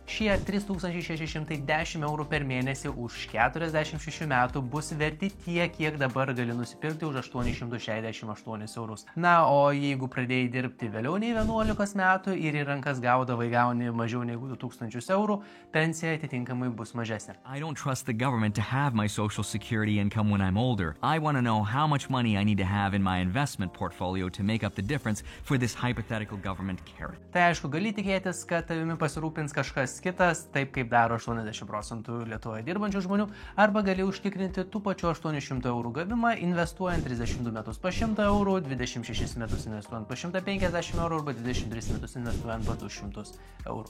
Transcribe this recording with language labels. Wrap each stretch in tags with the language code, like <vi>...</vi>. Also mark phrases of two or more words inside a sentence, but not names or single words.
<lt>Šie 3610 eurų per mėnesį už 46 metų bus verti tiek, kiek dabar gali nusipirkti už 868 eurus. Na, o jeigu pradėjai dirbti vėliau nei 11 metų ir į rankas gauni mažiau negu 2000 eurų, pensija atitinkamai bus mažesnė.</lt> <en>I don't trust the government to have my social security income when I'm older. I want to know how much money I need to have in my investment portfolio to make up the difference for this hypothetical government carrot.</en> <lt>Tai aišku, gali tikėtis, kad tavimi pasirūpins kažkas kitas, taip kaip daro 80% Lietuvoje dirbančių žmonių, arba gali užtikrinti tų pačių 800 eurų gavimą, investuojant 32 metus po 100 eurų, 26 metus investuojant po 150 eurų arba 23 metus investuojant po 200 eurų.</lt>